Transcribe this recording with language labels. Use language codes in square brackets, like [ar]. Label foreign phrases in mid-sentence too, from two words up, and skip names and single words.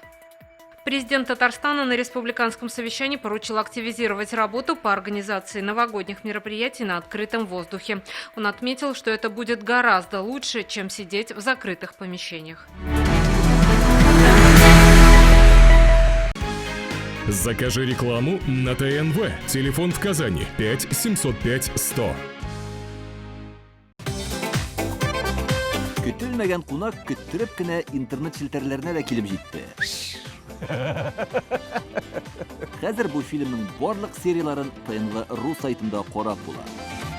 [ru] Президент Татарстана на республиканском совещании поручил активизировать работу по организации новогодних мероприятий на открытом воздухе. Он отметил, что это будет гораздо лучше, чем сидеть в закрытых помещениях. Закажи рекламу на ТНВ. Телефон в Казани 5 705 100. [tt] Көтелмәгән кунак көттүреп кенә интернет челтәрләренә дә килеп җитте. Хәзер бу фильмның барлык серияларын ТНВ.ру сайтында карап була.